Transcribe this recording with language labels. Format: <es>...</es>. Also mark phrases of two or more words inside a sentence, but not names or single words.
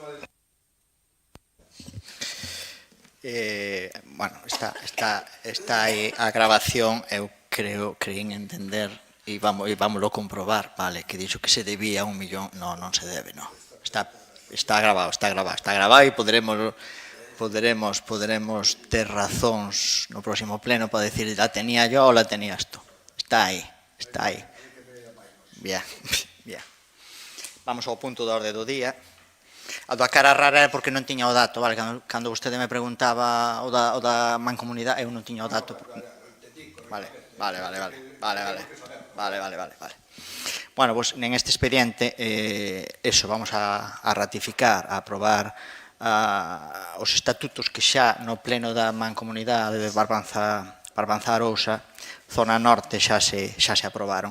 <gl>Bueno, está aí a grabación, eu creín entender e vámoslo comprobar, vale, que dixo que se debía 1 millón, non se debe, non. Está grabado e poderemos poderemos ter razóns no próximo pleno para</gl> <es>decir la tenía yo</es> <gl>ou</gl> <es>la tenías tú.</es> <gl>Está aí. Bien. Vamos ao punto da orde do día. A da cara rara é porque non tiña o dato, vale? Cando vostede me preguntaba o da mancomunidade, eu non tiña o dato. Vale.</gl> <es>Bueno, pues en este expediente, eso, vamos a ratificar, a aprobar</es> <gl>os estatutos que xa no pleno da mancomunidade de Barbanza-Arousa, zona norte, xa se aprobaron.</gl>